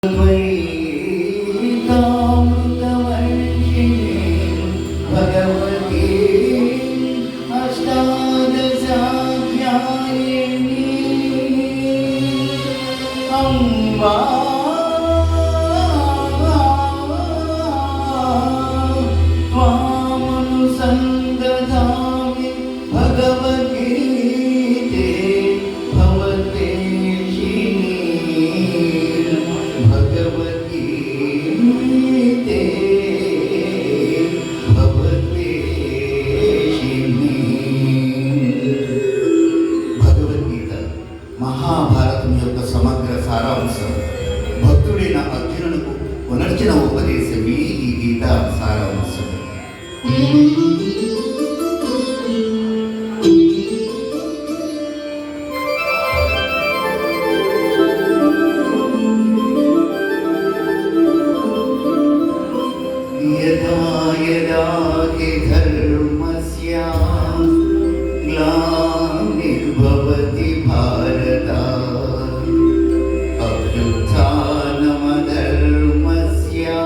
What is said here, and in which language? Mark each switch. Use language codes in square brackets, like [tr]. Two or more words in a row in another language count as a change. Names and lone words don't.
[sa] भगवती अष्टादशाध्यायिनी अम्बा त्वामनुसन्दधामि भगवद्गीते भवतेशिनी भगवद्गीते भवतेशिनी। [te] భగవద్గీత మహాభారతం యొక్క సమగ్ర సారాంశం. భక్తుడైన అర్జునులకు పునర్జన ఉపదేశమే ఈ గీత సారాంశం. [sa] यदा यदा हि धर्मस्य ग्लानिर्भवति भारत अभ्युत्थानमधर्मस्य